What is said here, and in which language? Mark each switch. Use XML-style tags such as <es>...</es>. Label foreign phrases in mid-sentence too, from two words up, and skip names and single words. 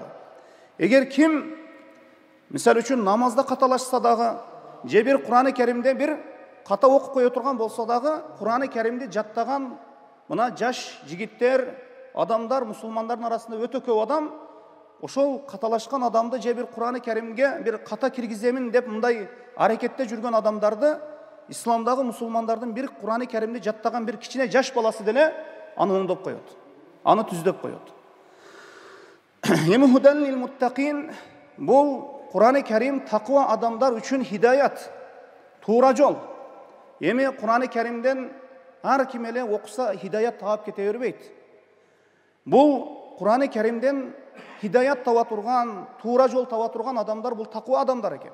<ky>Эгер ким мисалы үчүн намазда каталашса дагы, же бир Кур'ан-ы Керимде бир ката окуп кое турган болсо дагы, Кур'ан-ы Керимди жаттаган мына жаш жигиттер, адамдар, мусулмандардын арасында өтө көп адам ошол каталашкан адамды же бир Кур'ан-ы Керимге бир ката киргиземин деп мындай аракетте жүргөн адамдарды исламдагы мусулмандардын бир Кур'ан-ы Керимди жаттаган бир кичине жаш баласы деле аны оңдоп коет, аны түздөп коет.</ky> <ar>Эми هدى للمتقين,</ar> <ky>бул Кур'ан-ы Керим таква адамдар үчүн хидаят, туура жол. Эми Кур'ан-ы Керимден ар ким эле окуса хидаят таап кете бербейт. Бул Кур'ан-ы Керимден хидаят таба турган, туура жол таба турган адамдар бул таква адамдар экен.</ky>